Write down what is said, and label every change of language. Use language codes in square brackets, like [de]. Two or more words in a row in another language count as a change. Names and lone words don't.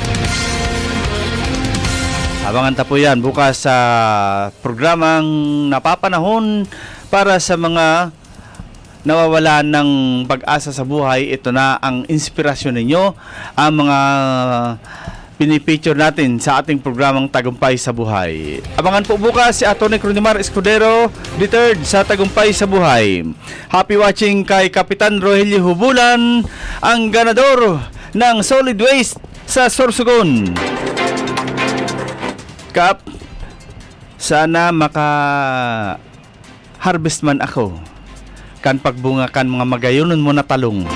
[tl] Abangan ta po yan bukas sa programang napapanahon para sa mga nawawalan ng pag-asa sa buhay. Ito na ang inspirasyon ninyo, ang mga pinipicture natin sa ating programang Tagumpay sa Buhay. Abangan po bukas si Atty. Cronimar Escudero III sa Tagumpay sa Buhay. [en] Happy watching [tl] kay Kapitan Rogelio Hubulan, ang ganador ng [en] solid waste [tl] sa Sorsogon. [bik] Kap, sana maka-harvest man ako kan pagbunga kan mga magayunon mo na talong.